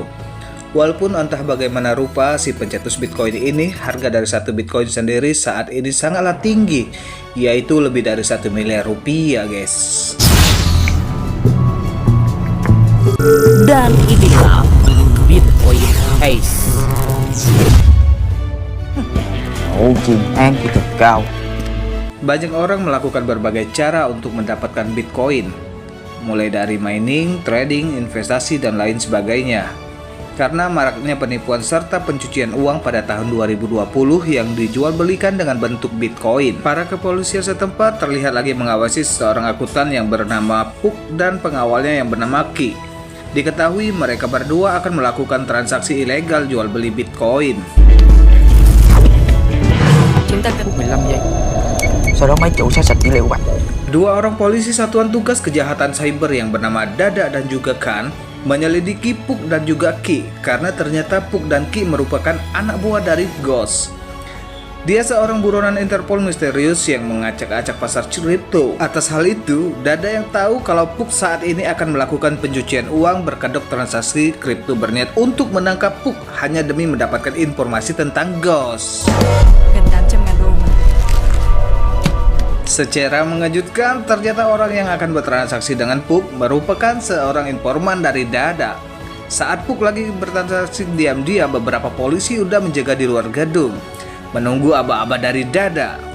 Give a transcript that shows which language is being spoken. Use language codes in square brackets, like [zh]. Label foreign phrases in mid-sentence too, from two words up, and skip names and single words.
[id] Walaupun entah bagaimana rupa si pencetus Bitcoin ini, harga dari satu Bitcoin sendiri saat ini sangatlah tinggi, yaitu lebih dari 1 miliar rupiah, guys. Dan inilah Bitcoin Case. [vi] Chiến an kỹ thuật cao. [id] Banyak orang melakukan berbagai cara untuk mendapatkan Bitcoin, mulai dari mining, trading, investasi, dan lain sebagainya. Karena maraknya penipuan serta pencucian uang pada tahun 2020 yang dijual belikan dengan bentuk Bitcoin, para kepolisian setempat terlihat lagi mengawasi seorang akuntan yang bernama Puk dan pengawalnya yang bernama Ki. Diketahui mereka berdua akan melakukan transaksi ilegal jual beli Bitcoin. [vi] Chúng ta cần 15 giây. Sau đó máy chủ sẽ sạch dữ liệu của bạn. [id] Dua orang polisi Satuan Tugas Kejahatan Cyber yang bernama Dada dan juga Khan menyelidiki Puk dan juga Ki karena ternyata Puk dan Ki merupakan anak buah dari Ghost. Dia seorang buronan Interpol misterius yang mengacak-acak pasar kripto. Atas hal itu, Dada yang tahu kalau Puk saat ini akan melakukan pencucian uang berkedok transaksi kripto berniat untuk menangkap Puk hanya demi mendapatkan informasi tentang Ghost. [vi] Gần 800.000 đô mà. [id] Secara mengejutkan, ternyata orang yang akan bertransaksi dengan Puk merupakan seorang informan dari Dada. Saat Puk lagi bertransaksi diam-diam, beberapa polisi udah menjaga di luar gedung, menunggu aba-aba dari Dada.